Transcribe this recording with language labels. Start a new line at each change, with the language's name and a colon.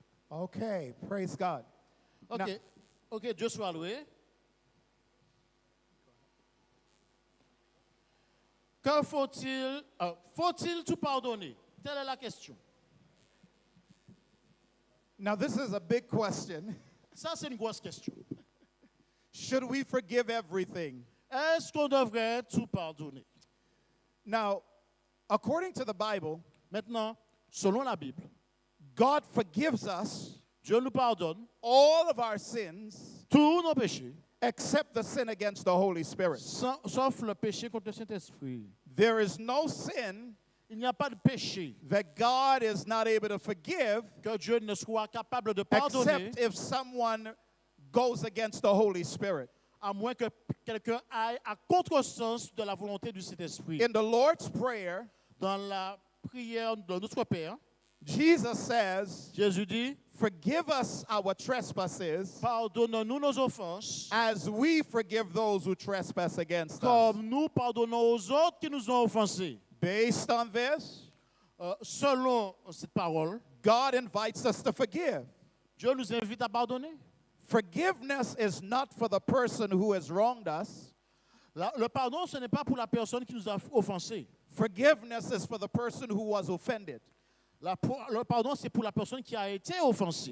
English: Okay, praise God.
French: OK.
English: Now-
French: OK, Dieu soit loué. Que faut-il faut-il tout pardonner? Telle est la question.
English: Now, this is a big question.
French: Ça, c'est une grosse question.
English: Should we forgive everything?
French: Est-ce qu'on devrait tout pardonner?
English: Now, according to the Bible,
French: Maintenant, selon la Bible,
English: God forgives us
French: Dieu nous pardonne
English: all of our sins
French: tous nos péchés,
English: except the sin against the Holy Spirit.
French: sauf le péché contre le Saint-Esprit.
English: There is no sin
French: Il n'y a pas de péché
English: that God is not able to forgive
French: que Dieu ne soit capable de pardonner,
English: except if someone goes against the Holy Spirit.
French: à moins que quelqu'un aille à contresens de la volonté du Saint-Esprit.
English: In the Lord's Prayer,
French: Dans la prière de notre Père,
English: Jesus says,
French: Jésus dit,
English: forgive us our trespasses
French: pardonne-nous nos offenses,
English: as we forgive those who trespass against us.
French: comme nous pardonnons aux autres qui nous ont offensés.
English: Based on this,
French: Selon cette parole,
English: God invites us to forgive.
French: Dieu nous invite à pardonner.
English: Forgiveness is not for the person who has wronged us.
French: Le pardon, ce n'est pas pour la personne qui nous a offensés.
English: Forgiveness is for the person who was offended.
French: Le pardon, c'est pour la personne qui a été offensée.